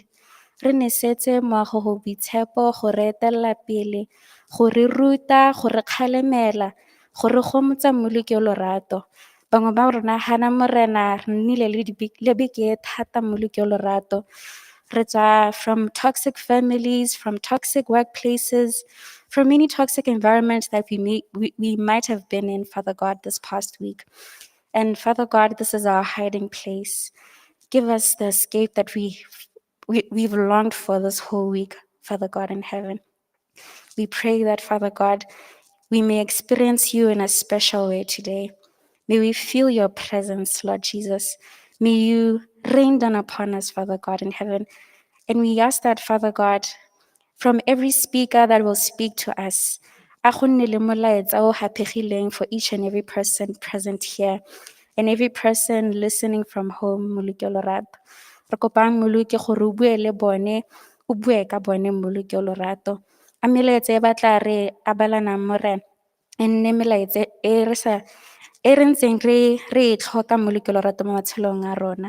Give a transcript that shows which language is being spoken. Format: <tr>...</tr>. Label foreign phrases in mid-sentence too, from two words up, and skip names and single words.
<tn>Re nesetse moago go boitshepo, go re etelela pele, go re ruta, go re kgalemela, go re gomotsa mmoloki o lorato. Bangwe ba rona gana morena re nnile le beke thata mmoloki o lorato. Re tswa</tn> <en>from toxic families, from toxic workplaces, from many toxic environments that we might have been in, Father God, this past week. And Father God, this is our hiding place. Give us the escape that we've longed for this whole week, Father God in heaven. We pray that, Father God, we may experience you in a special way today. May we feel your presence, Lord Jesus. May you rain down upon us, Father God in heaven. And we ask that, Father God, from every speaker that will speak to us,</en> <tn>a go nne le molaetsa o hapegileng</tn> <en>for each and every person present here and every person listening from home,</en> <tn>Moluki o lorato. Re kopang Moluki gore o bue le bone, o bue ka bone Moluki o lorato. A melaetsa e batla re abalanang morena e nne melaetsa e re ntseng re e tlhoka Moluki o lorato mo matshelong a rona.</tn>